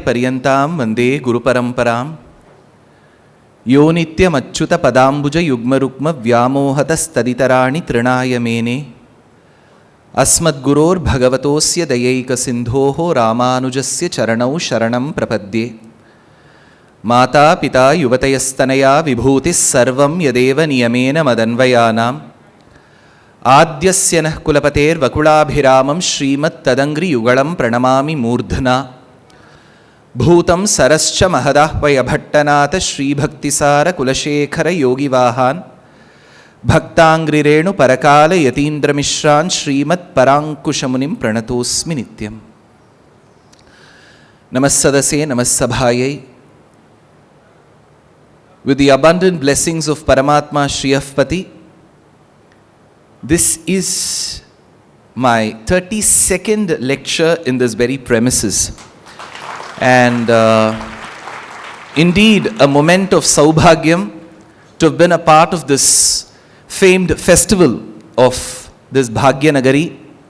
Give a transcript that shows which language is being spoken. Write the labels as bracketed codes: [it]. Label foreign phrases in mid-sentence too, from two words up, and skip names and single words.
[sa] पर्यन्तां वन्दे गुरु परम्पराम् यो नित्यम् अच्युत पदाम्बुज युग्मरुक्म व्यामोहतस् तदितराणि तृणाय मेने अस्मद्गुरोर् भगवतोऽस्य दयैक सिन्धोः रामानुजस्य चरणौ शरणं प्रपद्ये माता पिता युवतयस्तनया विभूतिस् सर्वं यदेव नियमेन मदन्वयानाम् आद्यस्य नः कुलपतेर् वकुलाभिरामम् श्रीमत् तदङ्घ्रि युगलं प्रणमामि मूर्ध्ना भूतं सरश्च महदाह्वय भट्टनाथ श्री भक्तिसार कुलशेखर योगि वाहन भक्ताङ्घ्रि रेणु परकाल यतीन्द्र मिश्रान् श्रीमत् परांकुशमुनिं प्रणतोऽस्मि नित्यम् नमस्सदसे नमस्सभायै. [en] With the abundant blessings of Paramatma Shriyapati, this is my 32nd lecture in this very premises. And indeed, a moment of Saubhagyam to have been a part of this famed festival of this Bhagya Nagari.